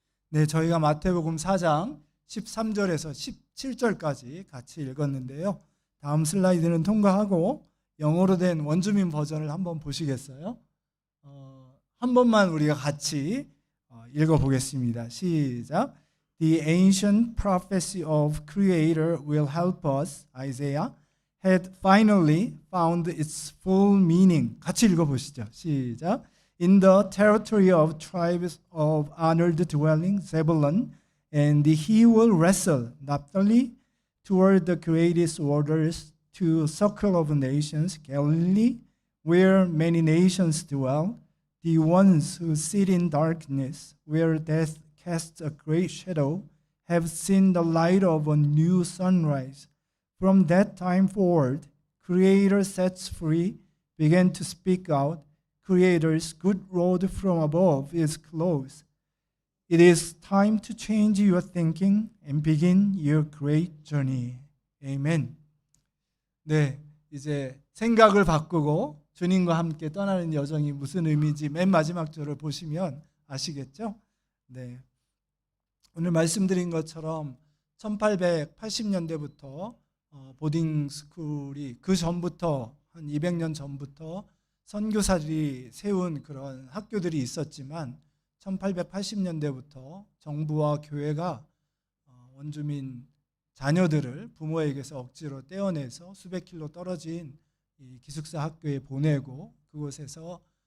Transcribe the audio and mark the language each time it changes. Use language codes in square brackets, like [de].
[ko] 네, 저희가 마태복음 4장 13절에서 17절까지 같이 읽었는데요. 다음 슬라이드는 통과하고 영어로 된 원주민 버전을 한번 보시겠어요? 한 번만 우리가 같이 읽어보겠습니다. 시작. [en] The ancient prophecy of Creator will help us, Isaiah, had finally found its full meaning. [ko] 같이 읽어보시죠. 시작. [en] In the territory of tribes of honored dwelling, Zebulun, and he will wrestle Naphtali toward the greatest waters to circle of nations, Galilee, where many nations dwell, the ones who sit in darkness, where death casts a great shadow, have seen the light of a new sunrise. From that time forward, Creator sets free, began to speak out. Creator's good road from above is close. It is time to change your thinking and begin your great journey. Amen. [ko] 네, 이제 생각을 바꾸고 주님과 함께 떠나는 여정이 무슨 의미인지 맨 마지막 절을 보시면 아시겠죠? 네, 오늘 말씀드린 것처럼 1880년대부터 보딩 스쿨이 그 전부터 한 200년 전부터 선교사들이 세운 그런 학교들이 있었지만 1880년대부터 정부와 교회가 원주민 자녀들을 부모에게서 억지로 떼어내서 수백 킬로 떨어진 이 기숙사 학교에 보내고 그곳에서